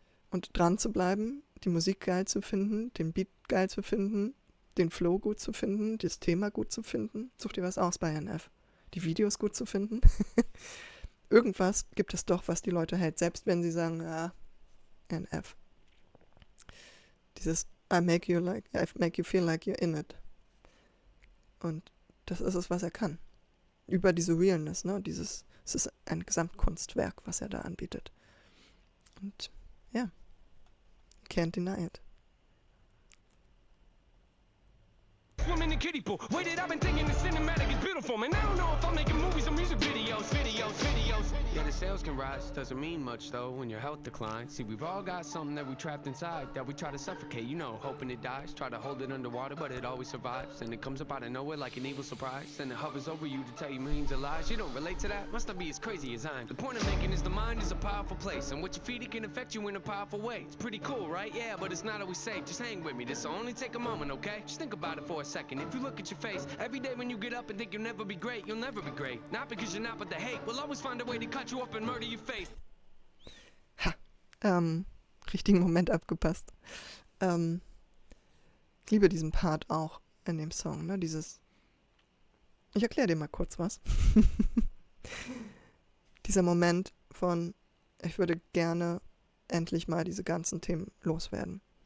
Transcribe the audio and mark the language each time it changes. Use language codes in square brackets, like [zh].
[de] Und dran zu bleiben, die Musik geil zu finden, den Beat geil zu finden, den Flow gut zu finden, das Thema gut zu finden. Such dir was aus bei NF. Die Videos gut zu finden. Irgendwas gibt es doch, was die Leute hält, selbst wenn sie sagen, ja, NF. Dieses [en] I make you feel like you're in it. [de] Und das ist es, was er kann. Über diese Realness, ne? Es ist ein Gesamtkunstwerk, was er da anbietet. Und ja, [en] can't deny it. Swim in the kiddie pool. Waited, I've been thinking the cinematic is beautiful, man. I don't know if I'm making movies or music videos. Yeah, the sales can rise, doesn't mean much though when your health declines. See, we've all got something that we trapped inside that we try to suffocate, you know, hoping it dies. Try to hold it underwater, but it always survives. And it comes up out of nowhere like an evil surprise. And it hovers over you to tell you millions of lies. You don't relate to that? Must not be as crazy as I'm. The point I'm making is the mind is a powerful place, and what you feed it can affect you in a powerful way. It's pretty cool, right? Yeah, but it's not always safe. Just hang with me, this'll only take a moment, okay? Just think about it for a second. If you look at your face every day when you get up and think you'll never be great, you'll never be great. Not because you're not, but the hate will always find a way to cut you up and murder your faith. [de] Richtigen Moment abgepasst. Ich liebe diesen Part auch in dem Song, ne? Ich erkläre dir mal kurz was. Dieser Moment von, ich würde gerne endlich mal diese ganzen Themen loswerden.